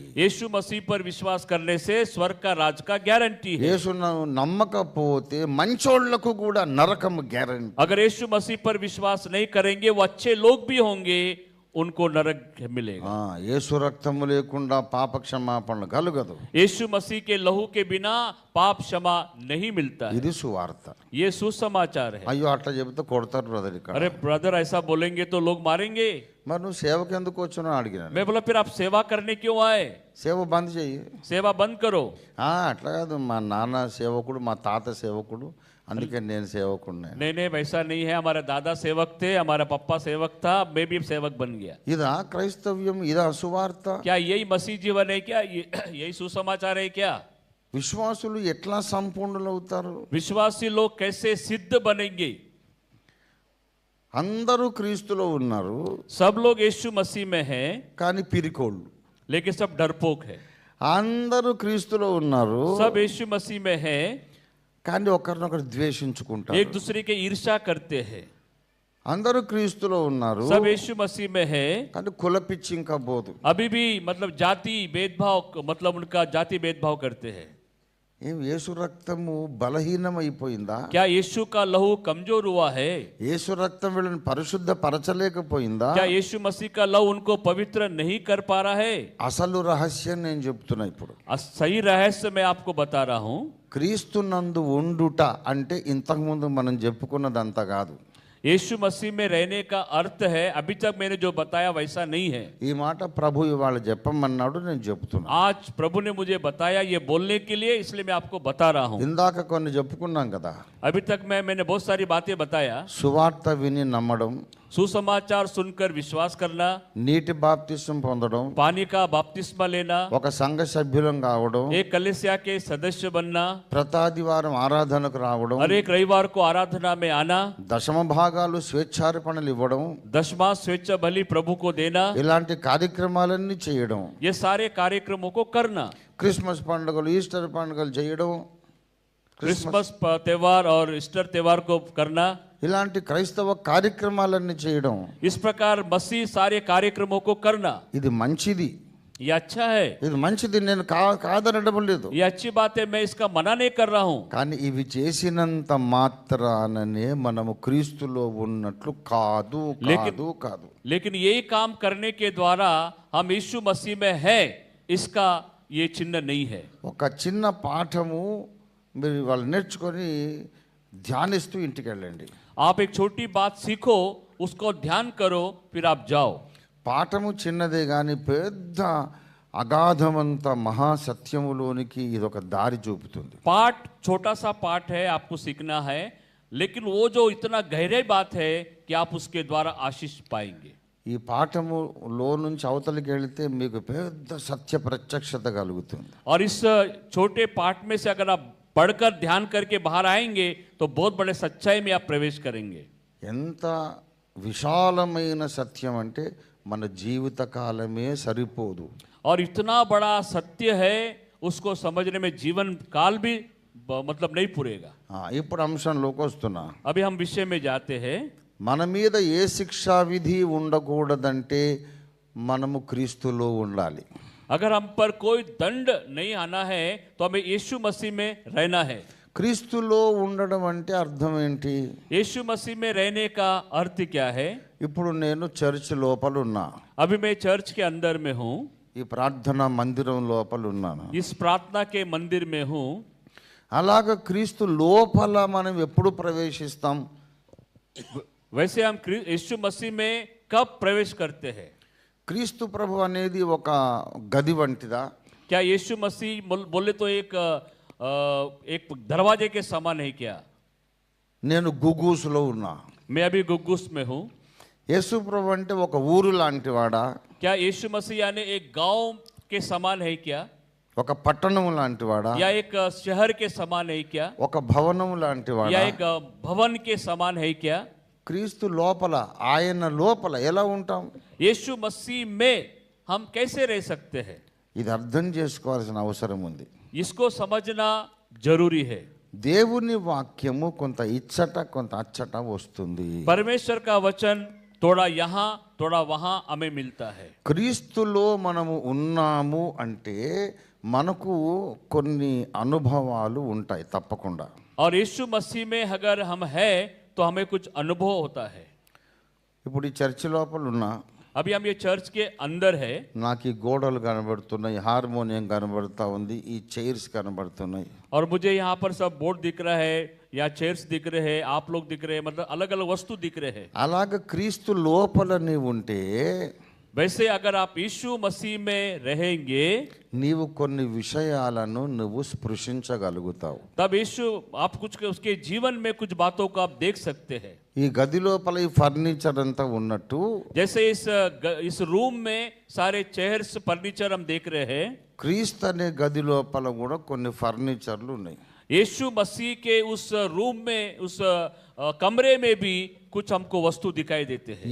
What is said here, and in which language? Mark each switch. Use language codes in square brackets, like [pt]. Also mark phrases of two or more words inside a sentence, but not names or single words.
[hi] यीशु मसीह पर विश्वास करने से स्वर्ग का राज का गारंटी है। [te] యేసును నమ్మకపోతే మంచోళ్లకు కూడా నరకము గ్యారంటీ. [hi] अगर यीशु मसीह पर विश्वास नहीं करेंगे वो अच्छे लोग भी होंगे, उनको नरक मिलेगा। [te] యేసు రక్తము లేకుండా పాప క్షమాపణ కలుగదు. [hi] यीशु मसीह के लहू के बिना पाप क्षमा नहीं मिलता है। [te] ఇది సువార్త. [hi] ये సుసమాచాर है। [te] అయ్యో అట్లా చెబితే కొడతారు బ్రదర్ ఇక్కడ. [hi] अरे ब्रदर ऐसा बोलेंगे तो लोग मारेंगे। [te] మరి నువ్వు సేవకు ఎందుకు వచ్చానో అడిగినాను. [hi] मैं बोला फिर आप सेवा करने क्यों आए? [te] సేవ బంద్ చెయ్యి. [hi] सेवा बंद करो। [te] అట్లా కాదు, మా నాన్న సేవకుడు, మా తాత సేవకుడు, అందుకే నేను సేవకుడిని. [hi] नहीं नहीं वैसा नहीं है, हमारा दादा सेवक थे, हमारा पप्पा सेवक था, मैं भी सेवक बन गया। [te] ఇదా క్రైస్తవ్యం, ఇదా సువార్త? [hi] क्या यही मसीह जीवन है? क्या यही सुसमाचार है? क्या [te] విశ్వాసులు ఎట్లా సంపూర్ణులు అవుతారు? [hi] विश्वासी लोग कैसे सिद्ध बनेंगे? [te] అందరూ క్రీస్తులో ఉన్నారు, [hi] सब लोग यीशु मसीह में हैं, [te] కానీ పిరికోళ్ళు. [hi] लेकिन सब डरपोक है। [te] అందరూ క్రీస్తులో ఉన్నారు, [hi] सब यीशु मसीह में हैं, [te] కానీ ఒకరినొకరు ద్వేషించుకుంటారు. [hi] एक दूसरे के ईर्ष्या करते हैं। [te] అందరూ క్రీస్తులో ఉన్నారు, [hi] सब यीशु मसीह में है, [te] కానీ కులపిచ్చి ఇంకా పోదు. [hi] अभी भी मतलब जाति भेदभाव, मतलब उनका जाति भेदभाव करते हैं। [te] ఏం యేసు రక్తము బలహీనమైపోయిందా? [hi] क्या यीशु का लहू कमजोर हुआ है? [te] యేసు రక్తం వీళ్ళని పరిశుద్ధ పరచలేకపోయిందా? [hi] क्या यीशु मसीह का लहू उनको पवित्र नहीं कर पा रहा है? [te] అసలు రహస్యం నేను చెప్తున్నా ఇప్పుడు. [hi] सही रहस्य मैं आपको बता रहा हूँ। [te] క్రీస్తునందు ఉండుట అంటే ఇంతకుముందు మనం చెప్పుకున్నదంతా కాదు. [hi] यीशु मसीह में रहने का अर्थ है, अभी तक मैंने जो बताया वैसा नहीं है। [te] ఈ మాట ప్రభు ఇవాళ చెప్పమన్నాడు, నేను చెప్తున్నా. [hi] आज प्रभु ने मुझे बताया ये बोलने के लिए, इसलिए मैं आपको बता रहा हूँ। [te] ఇందాక కొన్ని చెప్పుకున్నాం కదా. [hi] अभी तक मैंने बहुत सारी बातें बताया। [te] సువార్త విని నమ్మడం, [hi] सुसमाचार सुनकर विश्वास करना, [te] నీటి బాప్తిసం పొందడం, [hi] पानी का बपतिस्मा लेना, [te] ఒక సంఘ సభ్యులం కావడం, [hi] एक कलीसिया के सदस्य बनना, [te] ప్రతాదివారం ఆరాధనకు రావడం, [hi] हर एक रविवार को आराधना में आना, [te] దశమ భాగాలు స్వేచ్ఛార్పణలు ఇవ్వడం, [hi] दशमां स्वेच्छा बलि प्रभु को देना, [te] ఇలాంటి కార్యక్రమాలన్నీ చేయడం, [hi] ये सारे कार्यक्रमों को करना, [te] క్రిస్మస్ పండుగలు, ఈస్టర్ పండుగలు చేయడం, [hi] क्रिसमस त्योहार और ईस्टर त्योहार को करना, [te] ఇలాంటి క్రైస్తవ కార్యక్రమాలన్నీ చేయడం, [hi] इस प्रकार मसीह सारे कार्यक्रमों को करना, [te] ఇది మంచిది. [hi] ये अच्छा है, [te] ఇది మంచిది, నేను కాదనడం లేదు. [hi] ये अच्छी बात है, मैं इसका मना नहीं कर रहा हूँ। [te] కానీ ఇవి చేసినంత మాత్రాననే మనము క్రీస్తులో ఉన్నట్లు కాదు కాదు కాదు. [hi] लेकिन यही काम करने के द्वारा हम यीशु मसीह में है, इसका ये चिन्ह नहीं है। [te] ఒక చిన్న పాఠము మీరు వాళ్ళు నేర్చుకొని ధ్యానిస్తూ ఇంటికి వెళ్ళండి. [hi] आप एक छोटी बात सीखो, उसको ध्यान करो, फिर आप जाओ। [te] పాఠము చిన్నదే కానీ పెద్ద అగాధమంత మహాసత్యములోనికి ఇది ఒక దారి చూపుతుంది. [hi] पाठ छोटा सा पाठ है, आपको सीखना है, लेकिन वो जो इतना गहरी बात है कि आप उसके द्वारा आशीष पाएंगे। [te] ఈ పాఠములో నుంచి అవతలికి వెళితే మీకు పెద్ద సత్య ప్రత్యక్షత కలుగుతుంది. [hi] और इस छोटे पाठ में से अगर आप पढ़कर ध्यान करके बाहर आएंगे तो बहुत बड़े सच्चाई में आप प्रवेश करेंगे। [te] ఎంత విశాలమైన సత్యం అంటే మన జీవిత కాలమే సరిపోదు. [hi] और इतना बड़ा सत्य है, उसको समझने में जीवन काल भी मतलब नहीं पूरेगा। [te] ఇప్పుడు అంశంలోకి వస్తున్నా. [hi] अभी हम विषय में जाते हैं। [te] మన మీద ఏ శిక్షా విధి ఉండకూడదంటే మనము క్రీస్తులో ఉండాలి. [hi] अगर हम पर कोई दंड नहीं आना है तो हमें यीशु मसीह में रहना है। [te] క్రీస్తులో ఉండడం అంటే అర్థం ఏంటి? [hi] यीशु मसीह में रहने का अर्थ क्या है? [te] ఇప్పుడు నేను చర్చ్ లోపల ఉన్నా, [hi] अभी मैं चर्च के अंदर में हूँ, [te] ఈ ప్రార్థనా మందిరం లోపల ఉన్నాను. [hi] इस प्रार्थना के मंदिर में हूँ। [te] అలాగ క్రీస్తు లోపల మనం ఎప్పుడు ప్రవేశిస్తాం? [hi] वैसे हम यीशु मसीह में कब प्रवेश करते हैं? [te] క్రీస్తు ప్రభు అనేది ఒక గది వంటిదా? [hi] क्या यीशु मसीह बोले तो एक दरवाजे के समान है क्या? [te] నేను గుగూసులో ఉన్నా. [hi] मैं अभी गुग्गुस में हूँ। [te] యేసు ప్రభు అంటే ఒక ఊరు లాంటి వాడా? [hi] क्या यीशु मसीह यानी एक गांव के समान है क्या? [te] ఒక పట్టణం లాంటి వాడా? [hi] या एक शहर के समान है क्या? [te] ఒక భవనం లాంటి వాడా? [hi] या एक भवन के समान है क्या? [te] క్రీస్తు లోపల, ఆయన లోపల ఎలా ఉంటాం? [hi] यीशु मसीह में हम कैसे रह सकते हैं? [te] ఇది అర్థం చేసుకోవాల్సిన అవసరం ఉంది. [hi] इसको समझना जरूरी है। [te] దేవుని వాక్యము కొంత ఇచ్చట కొంత అచ్చట వస్తుంది. [hi] परमेश्वर का वचन थोड़ा यहाँ थोड़ा वहाँ हमें मिलता है. [te] క్రీస్తులో మనము ఉన్నాము అంటే మనకు కొన్ని అనుభవాలు ఉంటాయి తప్పకుండా. [hi] और यीशु मसीह में अगर हम हैं तो हमें कुछ अनुभव होता है. [te] ఇప్పుడు ఈ చర్చి లోపల ఉన్నా, [hi] अभी हम ये चर्च के अंदर है, [te] నాకు ఈ గోడలు కనబడుతున్నాయి, హార్మోనియం కనబడుతూ ఉంది, ఈ చైర్స్ కనబడుతున్నాయి. [hi] और मुझे यहाँ पर सब बोर्ड दिख रहा है या चेयर्स दिख रहे हैं, आप लोग दिख रहे हैं, मतलब अलग अलग वस्तु दिख रहे हैं. [te] అలాగ క్రీస్తు లోపల నీవు ఉంటే [hi] वैसे अगर आप यीशु मसीह में रहेंगे [te] నీవు కొన్ని విషయాలను నువ్వు స్పృశించగలుగుతావు. [hi] तब यीशु आप कुछ उसके जीवन में कुछ बातों को आप देख सकते हैं. [te] ఈ గది లోపల ఈ ఫర్నిచర్ అంతా ఉన్నట్టు [hi] जैसे इस रूम में सारे [en] chairs furniture [hi] हम देख रहे हैं, [te] క్రీస్తు అనే గది లోపల కూడా కొన్ని ఫర్నిచర్లు ఉన్నాయి. [hi] यीशु मसीह के उस रूम में उस कमरे में भी कुछ हमको वस्तु दिखाई देते हैं.